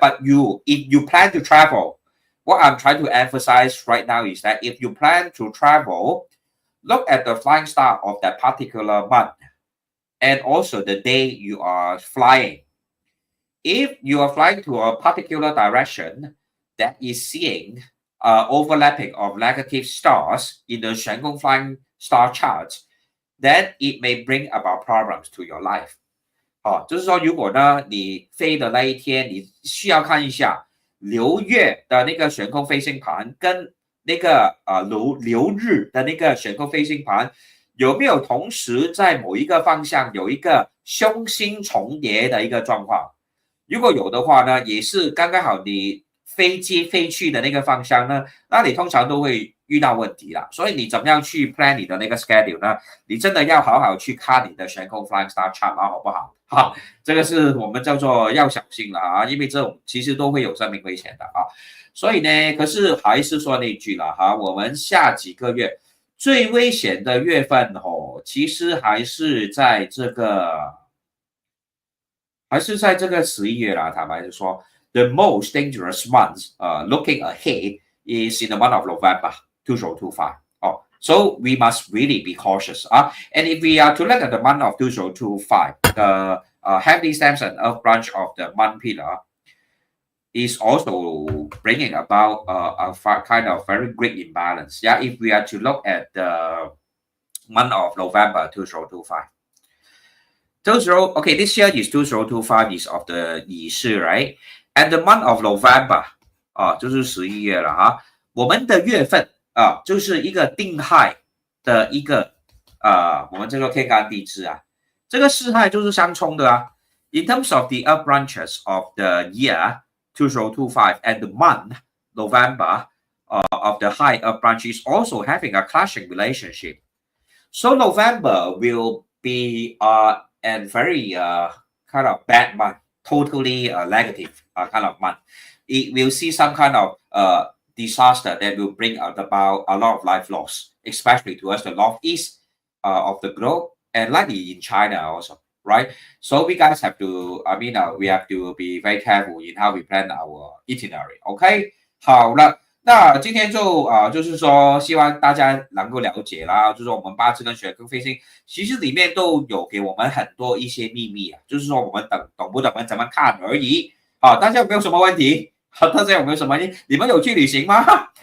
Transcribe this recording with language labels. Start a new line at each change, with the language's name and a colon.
English: But if you plan to travel, what I'm trying to emphasize right now is that if you plan to travel, look at the flying star of that particular month and also the day you are flying. If you are flying to a particular direction that is seeing overlapping of negative stars in the Xuan Kong Flying Star chart, then it may bring about problems to your life.
Chinese: 就是说，如果呢你飞的那一天，你需要看一下流月的那个悬空飞行盘跟那个流日的那个悬空飞行盘有没有同时在某一个方向有一个凶星重叠的一个状况？如果有的话呢，也是刚刚好你飞机飞去的那个方向呢，那你通常都会遇到问题啦。所以你怎么样去 plan 你的那个 schedule 呢？你真的要好好去看你的悬空 flying star chart 好不好？好，这个是我们叫做要小心了啊，因为这种其实都会有生命危险的啊。所以呢，可是还是说那句了哈，我们下几个月最危险的月份其实还是在这个11月啦。坦白说
English: ，the most dangerous month, looking ahead is in the month of November 2025. So we must really be cautious. And if we are to look at the month of 2025, the heavenly stems and earth branch of the month pillar is also bringing about a kind of very great imbalance. Yeah, if we are to look at the month of November 2025. Okay, this year is 2025 is of the 仪式 right? And the month of November
Chinese: 就是11月了哈，我们的月份就是一个定害的一个我们叫做天干地支啊，这个四害就是相冲的啊。
English: In terms of the earth branches of the year 2025 and the month November of the high earth branch is also having a clashing relationship. So November will be a very kind of bad month, totally negative kind of month. It will see some kind of disaster that will bring about a lot of life loss, especially towards the northeast of the globe and likely in China also, right? So we guys have to, we have to be very careful in how we plan our itinerary.
Chinese: OK， 好了，那今天就是说，希望大家能够了解啦，就是说我们八字跟玄空飞星，其实里面都有给我们很多一些秘密啊，就是说我们懂不懂怎么看而已。好，大家有没有什么问题？大家有没有什么？你们有去旅行吗？